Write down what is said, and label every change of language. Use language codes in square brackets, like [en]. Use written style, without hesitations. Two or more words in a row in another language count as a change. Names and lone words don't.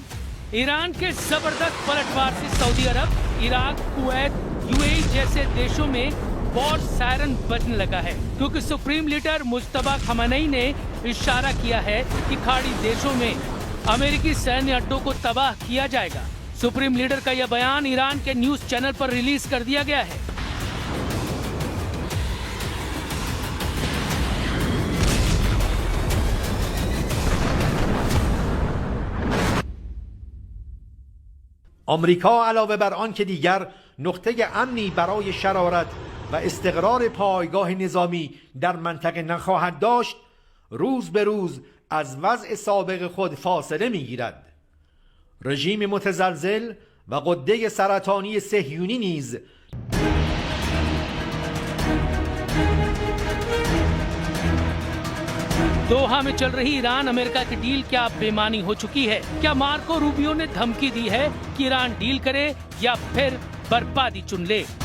[hi] ईरान के जबरदस्त पलटवार से सऊदी अरब, इराक, कुवैत, UAE जैसे देशों में [en] war siren [hi] बजने लगा है, क्योंकि [en] supreme leader [hi] मुज्तबा खमेनी ने इशारा किया है कि खाड़ी देशों में अमेरिकी सैन्य अड्डों को तबाह किया जाएगा। [en] supreme leader [hi] का यह बयान ईरान के [en] news channel [hi] पर रिलीज कर दिया गया है। [fa] آمریکا علاوه بر آن که دیگر نقطه امنی برای شرارت و استقرار پایگاه نظامی در منطقه نخواهد داشت، روز به روز از وضع سابق خود فاصله می‌گیرد. رژیم متزلزل و غده سرطانی صهیونی نیز [hi] दोहा में चल रही ईरान अमेरिका की डील क्या बेमानी हो चुकी है? क्या मार्को रूबियो ने धमकी दी है कि ईरान डील करे या फिर बर्बादी चुन ले?